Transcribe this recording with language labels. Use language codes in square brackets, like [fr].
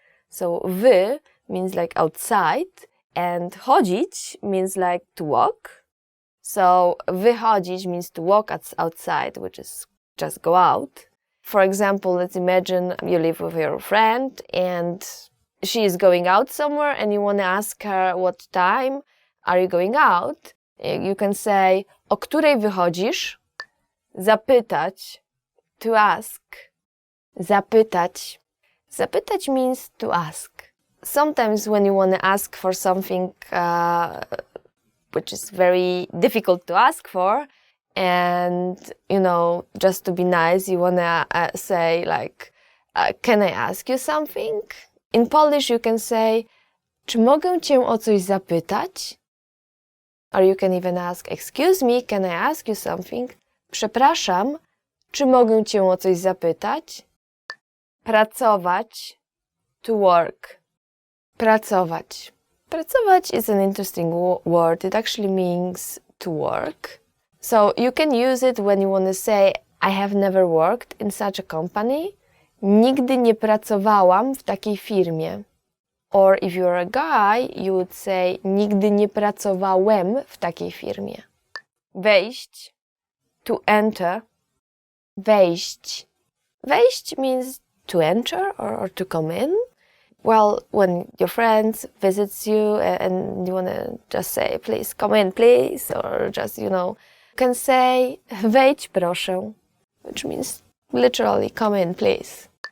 [en] So wy means like outside, and chodzić means like to walk. So wychodzić means to walk outside, which is just go out. For example, let's imagine you live with your friend and she is going out somewhere and you want to ask her what time are you going out. You can say, [pl] o której wychodzisz? [en] Zapytać, to ask. Zapytać. Zapytać means to ask. Sometimes when you want to ask for something which is very difficult to ask for, and, you know, just to be nice, you want to say like, can I ask you something? In Polish you can say, [pl] czy mogę cię o coś zapytać? [en] Or you can even ask, excuse me, can I ask you something? [pl] Przepraszam, czy mogę cię o coś zapytać? [en] Pracować, to work. Pracować. Pracować is an interesting word. It actually means to work. So you can use it when you want to say, I have never worked in such a company. [pl] Nigdy nie pracowałam w takiej firmie. [en] Or if you're a guy, you would say, [pl] nigdy nie pracowałem w takiej firmie. [en] Wejść, to enter. Wejść. Wejść means to enter or to come in. Well, when your friend visits you and you want to just say, please come in, please, or just, you know, you can say, [pl] wejdź proszę, [en] which means literally, come in, please.